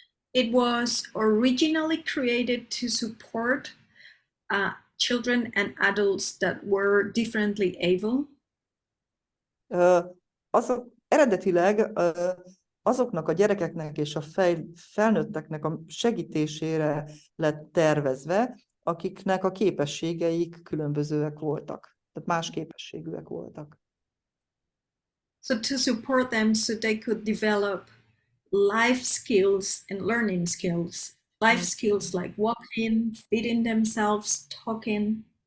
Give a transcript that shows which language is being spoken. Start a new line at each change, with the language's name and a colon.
English: It was originally created to support children and adults that were differently able.
Hungarian: Eredetileg azoknak a gyerekeknek és a felnőtteknek a segítésére lett tervezve, akiknek a képességeik különbözőek voltak, tehát más képességűek voltak.
English: So to support them so they could develop life skills and learning skills. Life skills like walking, feeding themselves, talking.